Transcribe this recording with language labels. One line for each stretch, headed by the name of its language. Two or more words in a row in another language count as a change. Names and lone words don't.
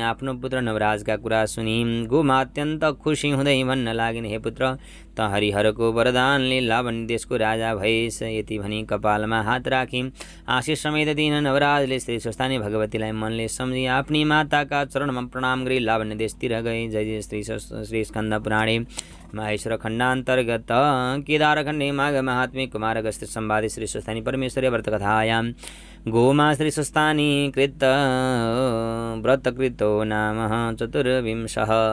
Nepali: आफ्नो पुत्र नवराजका कुरा सुनि गोमा अत्यन्त खुसी हुँदै भन्न लागिन्, हे पुत्र, त हरिहरको वरदानले लावण्य देशको राजा भएस। यति भनी कपालमा हात राखी आशिष समेत दिन नवराजले श्री स्वस्थानी भगवतीलाई मनले सम्झी आफ्नी माताका चरणमा प्रणाम गरी लावण्य देशतिर गए।
Sanskrit: जय जय श्री स्कन्द पुराणे महेश्वर खण्डान्तर्गत केदारखण्डे माघ महात्म्ये कुमारगस्त्य संवादे श्री स्वस्थानी परमेश्वरी व्रतकथायां गोमा श्री स्वस्थानी कृत व्रतकृतो नाम चतुर्विंशः।